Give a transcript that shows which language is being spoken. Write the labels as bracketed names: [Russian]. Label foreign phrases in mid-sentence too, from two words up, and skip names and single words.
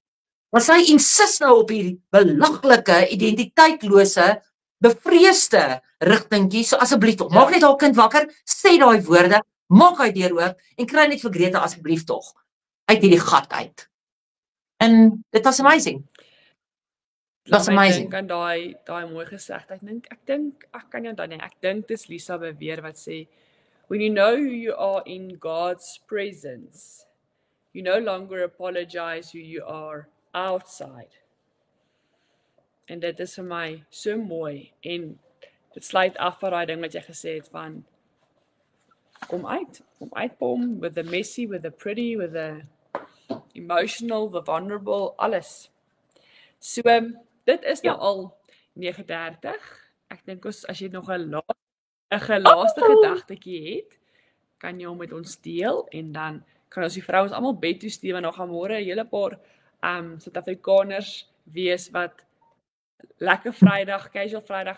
[Afrikaans] Maar sy insist nou op hierdie belaglike, identiteitlose, bevreesde rigtingkie, so asseblief tog, maak net haar kind wakker, sê daai woorde, maak hy deur oop, en kry net vir Greta asseblief tog, uit hierdie gat uit. En dit was amazing. [English] That's amazing. [Afrikaans] Ek dink aan daai mooi gesegd. Ek dink dis Lisa beweer wat sê, [English] when you know who you are in God's presence, you no longer apologize who you are outside. [Afrikaans] En dit is vir my so mooi en dit sluit af van daai ding wat jy gesê het van kom uit Pom, [English] with the messy, with the pretty, with the emotional, the vulnerable, [Afrikaans] alles. So dit is nou al 9:30. Ek dink as jy nog 'n gelaaste gedagtetjie het, kan jy hom met ons deel en dan kan ons die vrouens almal bed toe stuur want dan gaan môre 'n hele paar Suid-Afrikaners wees wat lekker Vrydag, casual Vrydag.